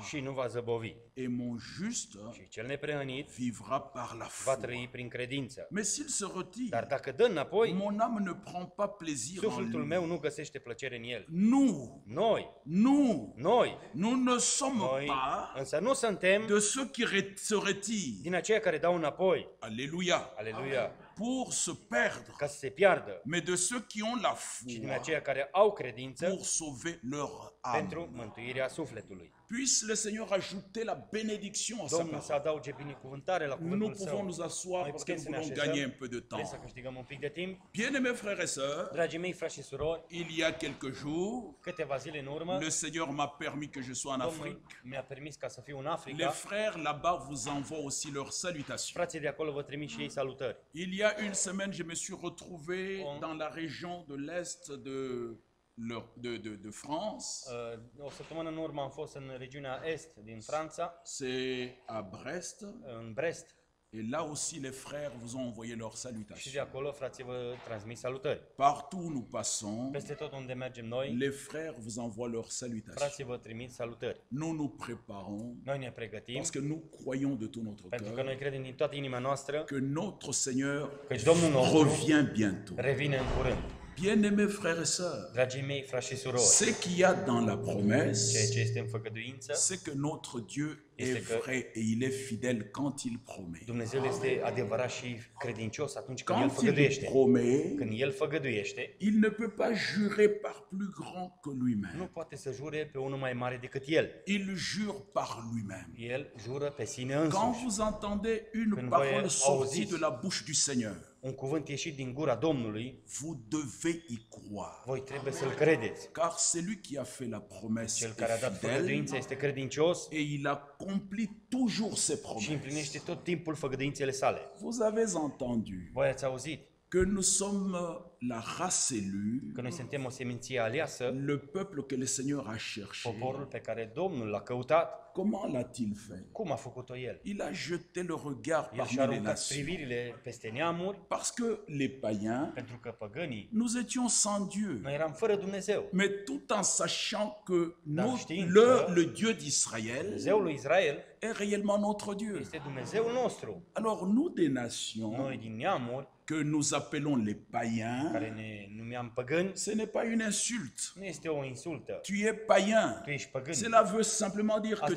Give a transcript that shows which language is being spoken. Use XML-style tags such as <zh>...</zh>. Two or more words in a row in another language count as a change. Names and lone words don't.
<ro>și nu va zăbovi.</ro> <fr>Et mon juste</fr> <ro>Și cel neprehănit</ro> <fr>vivra par la</fr> <ro>va</ro> <fr>foi.</fr> <ro>trăi prin credință.</ro> <fr>Mais s'il se retire,</fr> <ro>Dar dacă dă înapoi,</ro> <fr>mon âme ne prend pas plaisir en</fr> <ro>sufletul</ro> <fr>lui.</fr> <ro>meu nu găsește plăcere în el.</ro> <fr>Nous, nous ne sommes</fr> <ro>Noi</ro> <fr>pas</fr> <ro>însă nu suntem</ro> <fr>de ceux qui se retirent.</fr> <ro>din aceia care dau înapoi.</ro> <fr>Alléluia.</fr> <ro>Aleluia!</ro> <fr>pour se perdre,</fr> <ro>ca să se piardă,</ro> <fr>mais de ceux qui ont la</fr> <ro>ci din</ro> <fr>foi</fr> <ro>aceia care au credință</ro> <fr>pour sauver leur âme.</fr> <ro>pentru mântuirea sufletului.</ro> <fr>Puisse le Seigneur ajouter la bénédiction à sa</fr> <ro>Domnul să</ro> <fr>parole.</fr> <ro>adauge binecuvântare la</ro> <fr>Nous</fr> <ro>cuvântul</ro> <fr>pouvons</fr> <ro>său.</ro> <fr>nous asseoir</fr> <ro>Noi</ro> <fr>parce que</fr> <ro>putem</ro> <fr>nous</fr> <ro>să ne</ro> <fr>voulons gagner un</fr> <ro>așezăm,</ro> <fr>peu de</fr> <ro>vrem</ro> <fr>temps.</fr> <ro>să câștigăm un pic de timp.</ro> <fr>Bien-aimés frères et sœurs,</fr> <ro>Dragii mei, frați și surori,</ro> <fr>il y a quelques jours,</fr> <ro>câteva zile în urmă,</ro> <fr>le Seigneur m'a permis que je sois en Afrique.</fr> <ro>Domnul mi-a permis ca să fiu în</ro> <fr>Les</fr> <ro>Africa.</ro> <fr>frères là-bas vous envoient aussi leurs salutations.</fr> <ro>Frații de acolo vă trimit și ei salutări.</ro> <fr>Il y a une semaine, je me suis retrouvé dans la région de l'Est de France.</fr> <ro>O săptămână în urmă am fost în regiunea est din Franța,</ro> <fr>C'est à Brest.</fr> <ro>în Brest,</ro> <fr>Et là aussi, les frères vous ont envoyé leurs</fr> <ro>și de</ro> <fr>salutations.</fr> <ro>acolo frații vă transmit salutări.</ro> <fr>Partout où nous passons,</fr> <ro>Peste tot unde mergem noi,</ro> <fr>les frères vous envoient leurs salutations.</fr> <ro>frații vă trimit salutări.</ro> <fr>Nous nous préparons</fr> <ro>Noi ne pregătim,</ro> <fr>parce que nous croyons de tout notre</fr> <ro>pentru că</ro> <fr>cœur</fr> <ro>noi credem din toată inima noastră</ro> <fr>que notre Seigneur</fr> <ro>căci Domnul nostru</ro> <fr>revient bientôt.</fr> <ro>revine în curând.</ro> <fr>Bien-aimés frères et sœurs,</fr> <ro>Dragii mei, frați și surori,</ro> <fr>ce qu'il y a dans la</fr> <ro>ceea</ro> <fr>promesse,</fr> <ro>ce este în făgăduință,</ro> <fr>c'est que notre Dieu</fr> <ro>Este</ro> <fr>est</fr> <ro>că-</ro> <fr>vrai et il est fidèle quand il promet.</fr> <ro>Dumnezeu este adevărat și credincios atunci când El</ro> <fr>Quand il</fr> <ro>făgăduiește.</ro> <fr>promet,</fr> <ro>Când El făgăduiește,</ro> <fr>il ne peut pas jurer par plus grand que</fr> <ro>nu</ro> <fr>lui-même.</fr> <ro>poate să jure pe unul mai mare decât El.</ro> <fr>Il jure par lui-même.</fr> <ro>El jură pe sine</ro> <fr>Quand</fr> <ro>însuși.</ro> <fr>vous entendez une</fr> <ro>Când</ro> <fr>parole</fr> <ro>voi</ro> <fr>sortie</fr> <ro>auziți</ro> <fr>de la bouche du Seigneur,</fr> <ro>un cuvânt ieșit din gura Domnului,</ro> <fr>vous devez y croire.</fr> <ro>voi trebuie să-L credeți.</ro> <fr>Car celui qui a fait la promesse</fr> <ro>Cel care a</ro> <fr>est</fr> <ro>dat</ro> <fr>fidèle</fr> <ro>făgăduința este credincios</ro> <fr>et il accomplit toujours ses</fr> <ro>și</ro> <fr>promesses.</fr> <ro>împlinește tot timpul făgăduințele sale.</ro> <fr>Vous avez entendu</fr> <ro>Voi ați auzit</ro> <fr>que nous sommes la race élue,</fr> <ro>că noi suntem o seminție aleasă,</ro> <fr>le peuple que le Seigneur a cherché.</fr> <ro>poporul pe care Domnul l-a căutat.</ro> <fr>Comment l'a-t-il fait?</fr> <ro>Cum a făcut-o El?</ro> <fr>Il a jeté le regard</fr> <ro>El</ro> <fr>parmi</fr> <ro>și-a</ro> <fr>les</fr> <ro>aruncat</ro> <fr>nations.</fr> <ro>privirile peste neamuri,</ro> <fr>Parce que les païens,</fr> <ro>pentru că păgânii,</ro> <fr>nous étions sans Dieu.</fr> <ro>noi eram fără Dumnezeu.</ro> <fr>Mais tout en sachant que</fr> <ro>știind</ro> <fr>le</fr> <ro>că</ro> <fr>Dieu d'Israël</fr> <ro>Dumnezeul lui Israel</ro> <fr>est réellement notre Dieu.</fr> <ro>este Dumnezeul nostru.</ro> <fr>Alors nous des nations</fr> <ro>Noi din neamuri,</ro> <fr>que nous appelons les païens,</fr> <ro>care ne numeam păgâni,</ro> <fr>ce n'est pas une insulte.</fr> <ro>nu este o insultă.</ro> <fr>Tu es païen.</fr> <ro>Tu ești păgân.</ro> <fr>Cela veut simplement dire que</fr> <ro>Asta</ro>